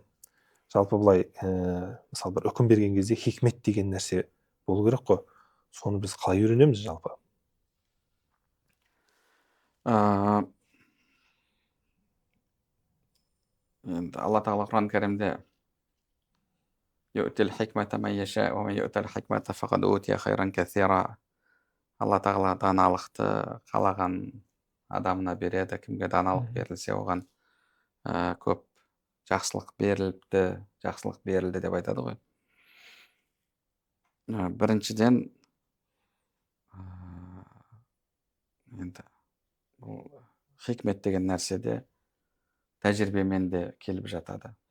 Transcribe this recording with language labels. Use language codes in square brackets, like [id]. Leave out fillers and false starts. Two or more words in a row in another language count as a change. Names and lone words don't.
[kk] Жалпы былай мысалы бір үкім берген кезде хикмет деген нәрсе болу керек қой. Соны біз қалай үйренеміз жалпы? Енді Алла тағала Құран кәрімде [ar] يؤتي الحكمة من يشاء ومن يؤت الحكمة فقد أوتي خيرا كثيرا. [kk] Алла тағала даналықты қалаған адамына береді. Кімге даналық берілсе, оған көп жақсылық берілді деп айтады ғой. Біріншіден, енді бұл хикмет деген нәрседе тәжірибемен де келіп жатады.